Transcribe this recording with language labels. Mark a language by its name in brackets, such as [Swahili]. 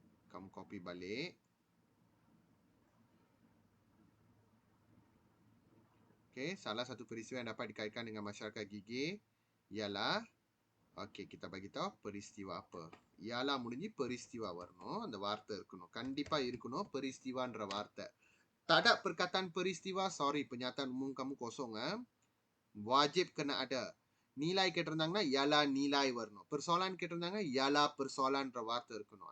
[Malay] Kamu copy balik. Okay, salah satu peristiwa yang dapat dikaitkan dengan masyarakat gigih ialah, kita bagi tahu peristiwa apa. [Tamil] Ialah முடிஞ்சு peristiwa வரணும். அந்த வார்த்தை இருக்கணும். கண்டிப்பா இருக்கணும் peristiwaன்ற வார்த்தை. [Malay] Tak ada perkataan peristiwa, sorry, pernyataan umum kamu kosong. Wajib kena ada. [Tamil] Nilai கேட்டிருந்தாங்கன்னா ialah nilai வரணும். Persoalan கேட்டிருந்தாங்கன்னா ialah persoalanன்ற வார்த்தை இருக்கணும்.